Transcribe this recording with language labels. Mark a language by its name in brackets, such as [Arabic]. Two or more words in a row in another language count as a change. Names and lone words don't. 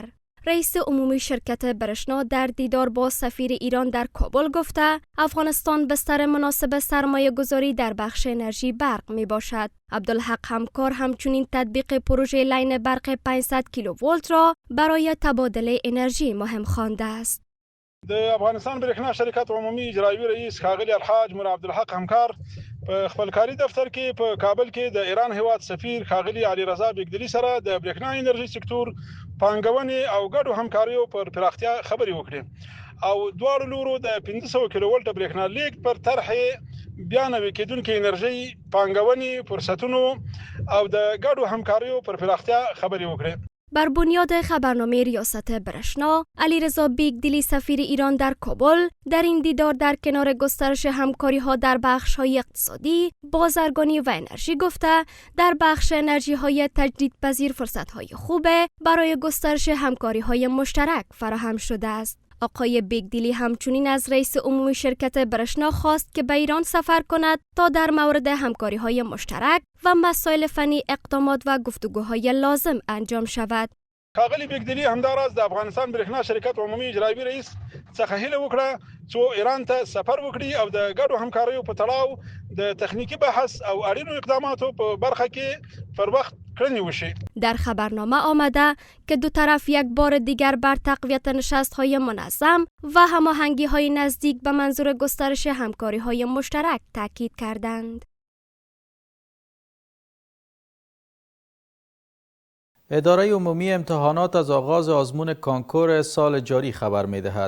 [Persian] رئیس عمومی شرکت برشنا در دیدار با سفیر ایران در کابل گفته افغانستان بستر مناسب سرمایه گذاری در بخش انرژی برق می باشد. عبدالحق همکار همچنین تطبیق پروژه لاین برق 500 کیلوولت را برای تبادل انرژی مهم خوانده است. [Pashto] د افغانستان برېښنا شرکت عمومي اجرایوي رئیس ښاغلی الحاج ملا عبدالحق همکار په خپل کاري دفتر کې په کابل کې د ایران هیواد سفیر ښاغلی علي رضا بیګدلي سره د برېښنا انرژي سکتور پانګونې او ګډو همکاریو پر پراختیا خبرې وکړې او دواړو لورو د 500 کیلوولت برېښنا لیږد پر طرح بیا نوې کېدونکې انرژي پانګونې فرصتونو او د ګډو همکاریو پر پراختیا خبرې وکړې. [Persian] بر بنیاد خبرنامه ریاست برشنا، علیرضا بیگدلی سفیر ایران در کابل در این دیدار در کنار گسترش همکاری‌ها در بخش‌های اقتصادی، بازرگانی و انرژی گفته در بخش انرژی‌های تجدیدپذیر فرصت‌های خوب برای گسترش همکاری‌های مشترک فراهم شده است. آقای بیگدلی همچنین از رئیس عمومی شرکت برشنا خواست که به ایران سفر کند تا در مورد همکاری‌های مشترک و مسائل فنی اقدامات و گفتگوهای لازم انجام شود. [Pashto] ښاغلی بیگدلي همداراز د افغانستان برېښنا شرکت عمومي اجرایوي رئیس څخه هیله وکړه چې ایران ته سفر وکړي او د ګډو همکاریو په تړاو د تخنیکی بحث او اړینو اقداماتو په برخه کې پر وخت کړنې وشي. [Persian] در خبرنامه آمده که دو طرف یک بار دیگر بر تقویت نشست‌های منظم و هماهنگی‌های نزدیک به منظور گسترش همکاری‌های مشترک تاکید کردند. اداره عمومی امتحانات از آغاز آزمون کانکور سال جاری خبر می‌دهد.